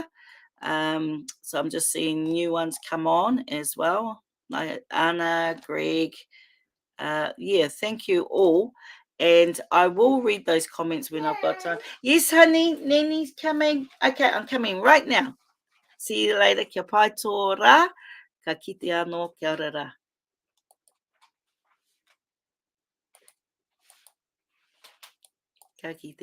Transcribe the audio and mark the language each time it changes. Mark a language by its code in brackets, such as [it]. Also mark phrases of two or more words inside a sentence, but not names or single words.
[en] So I'm just seeing new ones come on as well. Like Anna, Greg. Yeah, thank you all. And I will read those comments when I've got time. Yes, honey, Neni's coming. Okay, I'm coming right now. See you later. [mi] Kia pai tō rā. Ka kite anō, kia ora rā. Ka kite.